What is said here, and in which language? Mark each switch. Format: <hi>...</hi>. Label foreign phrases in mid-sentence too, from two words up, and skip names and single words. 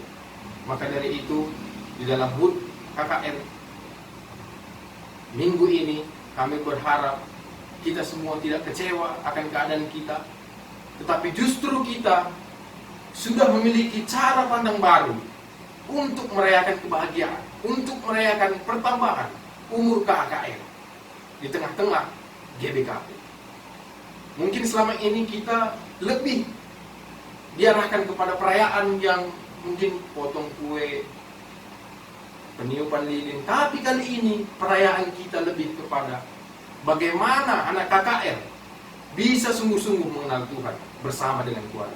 <id>Maka dari itu, di dalam HUT KKR minggu ini kami berharap kita semua tidak kecewa akan keadaan kita, tetapi justru kita sudah memiliki cara pandang baru untuk merayakan kebahagiaan, untuk merayakan pertambahan umur KKR di tengah-tengah GBKP. Mungkin selama ini kita lebih diarahkan kepada perayaan yang mungkin potong kue, peniupan lilin. Tapi kali ini perayaan kita lebih kepada bagaimana anak KKR bisa sungguh-sungguh mengenal Tuhan bersama dengan keluarga.</id>